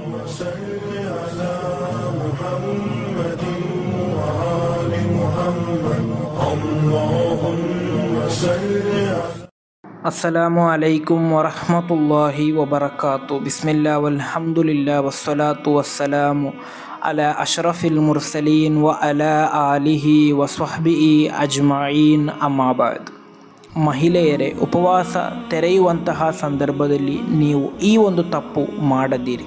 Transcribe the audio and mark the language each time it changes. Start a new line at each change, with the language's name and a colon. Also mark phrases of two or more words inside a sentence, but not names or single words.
Arabic: صل على محمد وآل محمد اللهم صل على السلام عليكم ورحمة الله وبركاته. بسم الله والحمد لله والصلاة والسلام على أشرف المرسلين وعلى آله وصحبه أجمعين أما بعد.
Kannada: ಮಹಿಳೆಯರೇ, ಉಪವಾಸ ತೆರೆಯುವಂತಹ ಸಂದರ್ಭದಲ್ಲಿ ನೀವು ಈ ಒಂದು ತಪ್ಪು ಮಾಡದಿರಿ.